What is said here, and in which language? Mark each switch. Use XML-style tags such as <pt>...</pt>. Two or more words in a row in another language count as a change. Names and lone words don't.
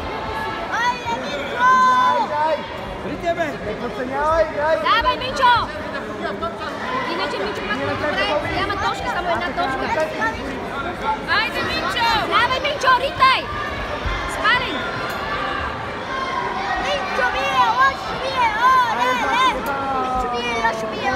<bg>Рите, бе! Не подценявай, играй! Давай, Минчо! Иначе Минчо пак добре. Няма точка, само една точка. Айде, Минчо! Давай, Минчо, ритай! Спаринг!</bg> <it>Mincho mio, lasci mio, Mincho mio, lasci mio,</it>